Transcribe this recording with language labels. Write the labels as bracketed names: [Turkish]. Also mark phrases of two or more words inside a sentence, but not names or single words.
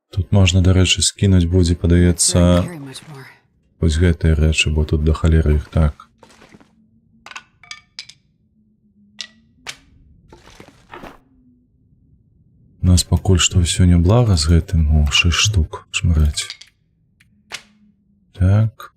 [Belarusian] можна, дарэчы, скінуць будзе, падаецца, [English] Carry much more. [Belarusian] вось гэтыя рэчы, бо тут да халеры іх так. У нас пакуль што ўсё няблага з гэтым. О, 6 штук шмыраць. Так.